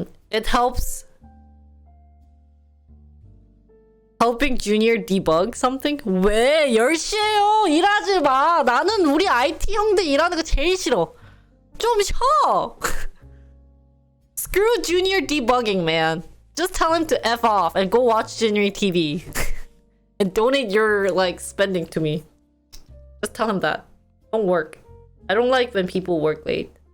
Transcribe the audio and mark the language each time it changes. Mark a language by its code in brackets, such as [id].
[en] It helps helping junior debug something? [ko] 왜 10시에요? 일하지 마. 나는 우리 IT 형들 일하는 거 제일 싫어. 좀 쉬어. [en] Screw junior debugging, man. Just tell him to F off and go watch junior TV. And donate your like spending to me. Just tell him that. Don't work. I don't like when people work late.